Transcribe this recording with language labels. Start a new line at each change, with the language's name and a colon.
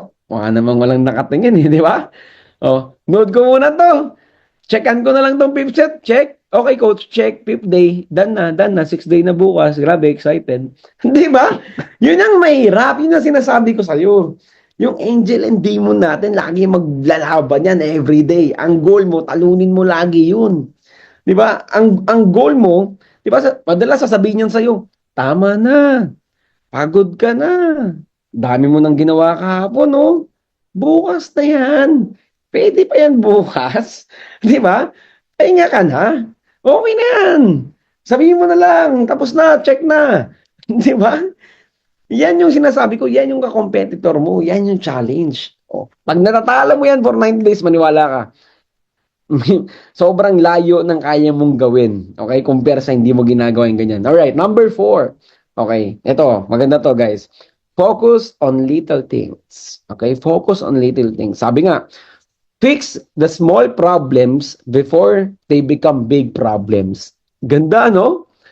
Filipino: Wala namang walang nakatingin eh, di ba? Oh, note ko muna to. Checkan ko na lang tong fifth set. Check. Okay, coach, check. Fifth day. Done na. Sixth day na bukas. Grabe, excited. Di ba? Yun ang mahirap. Yun ang sinasabi ko sa'yo. Yung angel and demon natin, lagi maglalaban yan every day. Ang goal mo, talunin mo lagi yun. Di ba? Ang goal mo, di ba, madalas sasabihin yan sa'yo, tama na. Pagod ka na. Dami mo nang ginawa kahapon, no? Bukas na yan. Pwede pa yan bukas. Di ba? Pahinga ka na. Okay na yan. Sabihin mo na lang. Tapos na. Check na. Di ba? Yan yung sinasabi ko. Yan yung ka-competitor mo. Yan yung challenge. Oh. Pag natatala mo yan for 90 days, maniwala ka. Sobrang layo ng kaya mong gawin. Okay? Compare sa hindi mo ginagawa yung ganyan.
English: Alright, number 4.
Filipino: Okay, ito, maganda to guys.
English: Focus on little things. Okay, focus on little things.
Filipino: Sabi nga,
English: fix the small problems before they become big problems.
Filipino: Ganda, no?